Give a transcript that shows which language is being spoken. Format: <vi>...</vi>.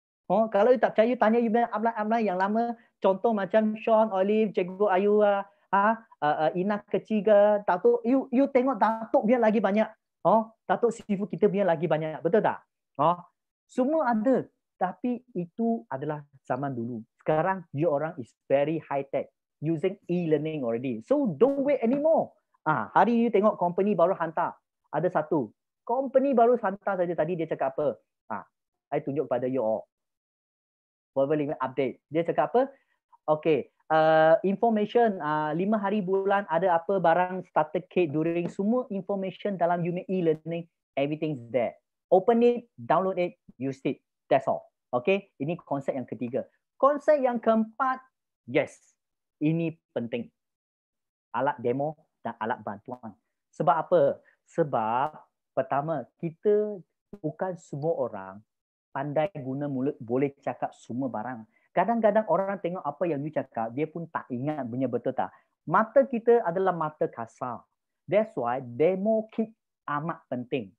<ms>Kalau you tak percaya, you tanya you punya upline yang lama. Contoh macam Sean, Olive, Cikgu Ayu, Ina kecil ke, Datuk, you tengok Datuk biar lagi banyak. Datuk Sifu kita biar lagi banyak. Betul tak? Semua ada. Tapi itu adalah zaman dulu. Sekarang you orang</ms> <en>is very high tech. Using e-learning already. So don't wait anymore.</en> <ms>Hari you tengok company baru hantar. Ada satu. Company baru hantar saja tadi dia cakap apa? I tunjuk pada you all. Forever Living update. Dia cakap apa? Okay. Information 5 hari bulan ada apa barang starter kit during semua information dalam unit e-learning.</ms> <en>Everything's there. Open it, download it, use it. That's all.</en> <ms>Okay. Ini konsep yang ketiga. Konsep yang keempat. Yes. Ini penting. Alat demo dan alat bantuan. Sebab apa? Sebab pertama, kita bukan semua orang pandai guna mulut boleh cakap semua barang. Kadang-kadang orang tengok apa yang you cakap, dia pun tak ingat punya, betul tak? Mata kita adalah mata kasar.</ms> <en>That's why</en> <ms>demo kit amat penting.</ms>